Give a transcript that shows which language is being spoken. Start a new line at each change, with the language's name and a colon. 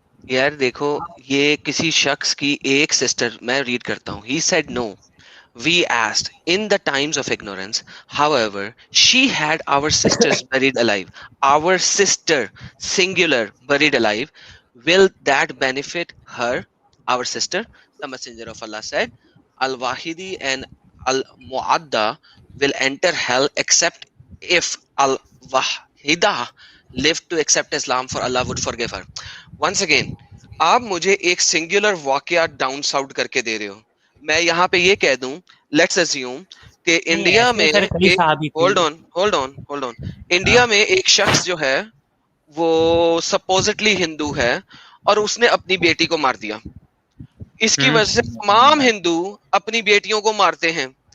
Hindi: यार देखो, ये किसी शख्स की एक सिस्टर, मैं रीड करता हूँ।
English: He said no. We asked in the times of ignorance. However, she had our sisters buried alive. Our sister, singular, buried alive. Will that benefit her, our sister? The Messenger of Allah said, Al-Wahidi and Al-Mu'adda will enter hell except if Al-Wahida lived to accept Islam, for Allah would forgive her. Once again,
Hindi: आप मुझे एक singular वाकया down sound करके दे रहे हो। मैं यहाँ पे ये कह दूं, लेट्स अज्यूम कि इंडिया में होल्ड ऑन, इंडिया में एक शख्स जो है वो सपोजिटली हिंदू है और उसने अपनी बेटी को मार दिया। इसकी वजह से तमाम हिंदू अपनी बेटियों को मारते हैं।